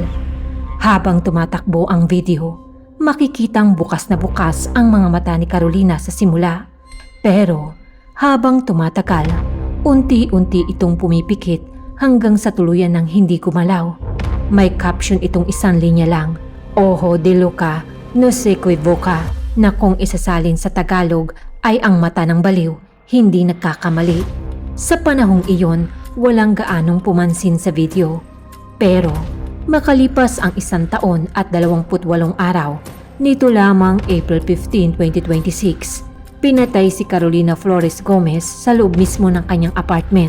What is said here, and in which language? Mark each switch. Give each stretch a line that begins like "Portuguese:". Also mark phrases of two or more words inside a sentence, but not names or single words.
Filipino: Habang tumatakbo ang video, makikitang bukas na bukas ang mga mata ni Carolina sa simula. Pero habang tumatagal, unti-unti itong pumipikit hanggang sa tuluyan ng hindi gumalaw. May caption itong isang linya lang,
Spanish: Ojo de Loca, no se equivoca,
Filipino: na kung isasalin sa Tagalog ay ang mata ng baliw, hindi nagkakamali. Sa panahong iyon, walang gaanong pumansin sa video. Pero makalipas ang 1 taon at 28 araw, nito lamang April 15, 2026, pinatay si Carolina Flores Gomez sa loob mismo ng kanyang apartment.